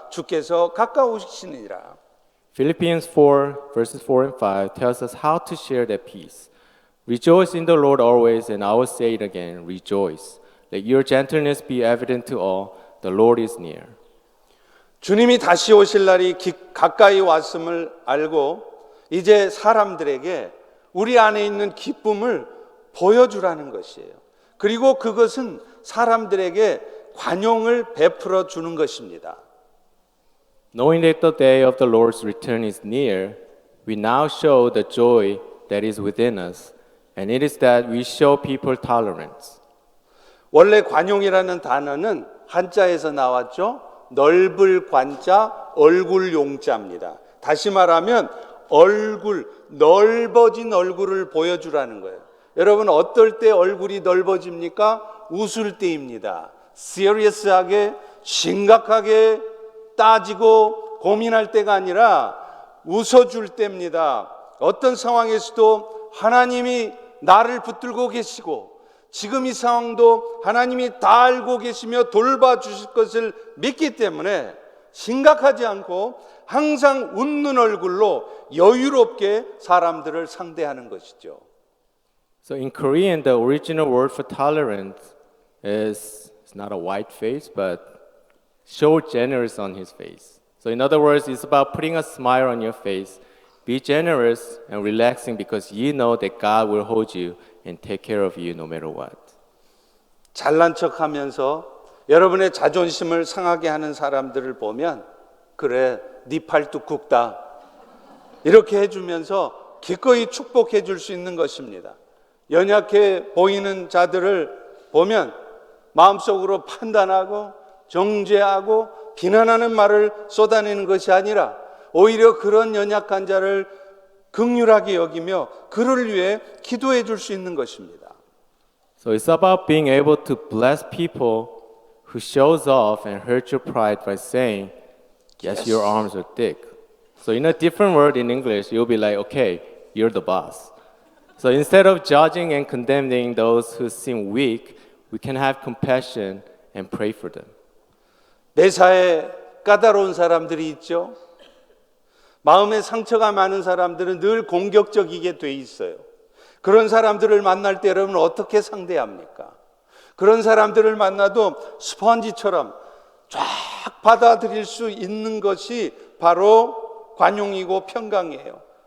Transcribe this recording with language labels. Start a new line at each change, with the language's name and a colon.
Korean: 주께서 가까우시니라.
English: Philippians 4 verses 4 and 5 tells us how to share that peace. Rejoice in the Lord always, and I will say it again, rejoice. Let your gentleness be evident to all. The Lord is near.
Korean: 주님이 다시 오실 날이 가까이 왔음을 알고 이제 사람들에게 우리 안에 있는 기쁨을 보여주라는 것이에요. 그리고 그것은 사람들에게 관용을 베풀어 주는 것입니다.
English: Knowing that the day of the Lord's return is near, we now show the joy that is within us, and it is that we show people tolerance.
Korean: 원래 관용이라는 단어는 한자에서 나왔죠. 넓을 관자, 얼굴 용자입니다. 다시 말하면 얼굴, 넓어진 얼굴을 보여주라는 거예요. 여러분 어떨 때 얼굴이 넓어집니까? 웃을 때입니다. serious하게, 심각하게 따지고 고민할 때가 아니라 웃어줄 때입니다. 어떤 상황에서도 하나님이 나를 붙들고 계시고 지금 이 상황도 하나님이 다 알고 계시며 돌봐주실 것을 믿기 때문에 심각하지 않고 항상 웃는 얼굴로 여유롭게 사람들을 상대하는 것이죠.
English: So in Korean, the original word for tolerance is it's not a white face, but show generous on his face. So in other words, it's about putting a smile on your face. Be generous and relaxing because you know that God will hold you and take care of you no matter what.
Korean: 잘난 척하면서 여러분의 자존심을 상하게 하는 사람들을 보면 그래, 네 팔뚝 굵다 이렇게 해주면서 기꺼이 축복해 줄 수 있는 것입니다. 연약해 보이는 자들을 보면 마음속으로 판단하고 정죄하고 비난하는 말을 쏟아내는 것이 아니라 오히려 그런 연약한 자를 긍휼하게 여기며 그를 위해 기도해 줄 수 있는 것입니다.
English: So it's about being able to bless people who shows off and hurt your pride by saying, yes, your arms are thick. So in a different word in English, you'll be like, okay, you're the boss. So instead of judging and condemning those who seem weak, we can have compassion and pray for them.
Korean: 매사에 까다로운 사람들이 있죠. 마음에 상처가 많은 사람들은 늘 공격적이게 돼 있어요. 그런 사람들을 만날 때 여러분 어떻게 상대합니까? 그런 사람들을 만나도 스펀지처럼 쫙 받아들일 수 있는 것이 바로 관용이고 평강이에요.